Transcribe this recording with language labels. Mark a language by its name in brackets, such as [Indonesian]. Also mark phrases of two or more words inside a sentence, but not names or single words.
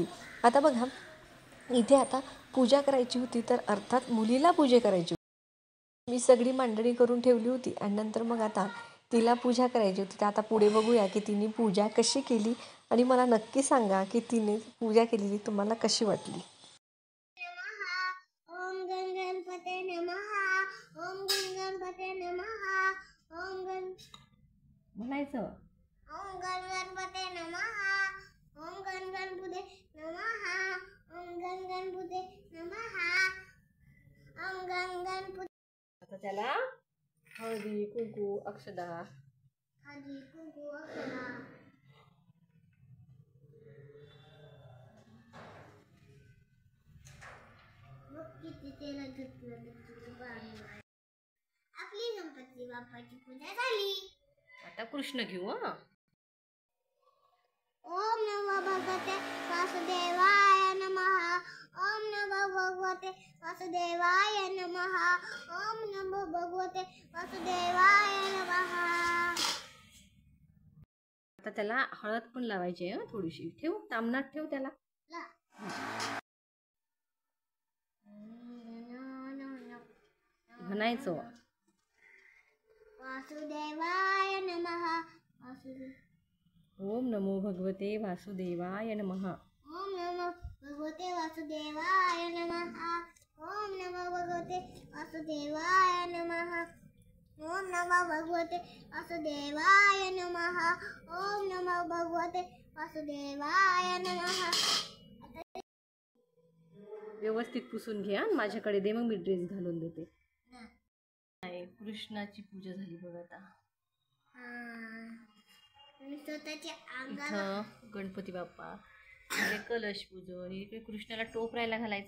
[Marathi] आता बघा, इथे आता पूजा करायची होती, तर अर्थात मुलीला पूजा करायची होती, मी सगळी मांडणी करून ठेवली होती आणि नंतर मग आता तिला पूजा करायची होती। तर आता पुढे बघूया की तिने पूजा कशी केली आणि मला नक्की सांगा की तिने पूजा केलेली तुम्हाला कशी वाटली। [Sanskrit] ओम गणपते नमः, ओम गणपते नमः, [Marathi] म्हणायचं [Sanskrit] ओम गणपते नमः, ओम गणपते नमः, ओम गणपते नमः, ओम गणपते। [Marathi] आता त्याला हळदी कुंकू अक्षदा, हळदी कुंकू अक्षदा, किती तेल घेतलं आपली गणपती बाप्पाची पूजा झाली। आता कृष्ण घेऊ। [Sanskrit] ओम नमो भगवते वासुदेवाय नमः, ओम नमो भगवते वासुदेवाय नमः, ओम नमो भगवते वासुदेवाय नमः। [Marathi] आता त्याला हळद पण लावायची आहे, थोडीशी ठेवू, तामनात ठेव त्याला। म्हणायचं [Sanskrit] वासुदेवाय नमः, ओम नमो भगवते वासुदेवाय नमः, ओम नमो भगवते वासुदेवाय नमः, ओम नमो भगवते वासुदेवाय नमः, ओम नमो भगवते वासुदेवाय नमः, ओम नमो भगवते वासुदेवाय नमः। [Marathi] व्यवस्थित पुसून घ्या, माझ्याकडे दे, मग मी ड्रेस घालून देते। कृष्णाची पूजा झाली बघ। आता इथं गणपती बाप्पा, इकडे कलश पूजन, इकडे कृष्णाला टोप राहायला घालायचा।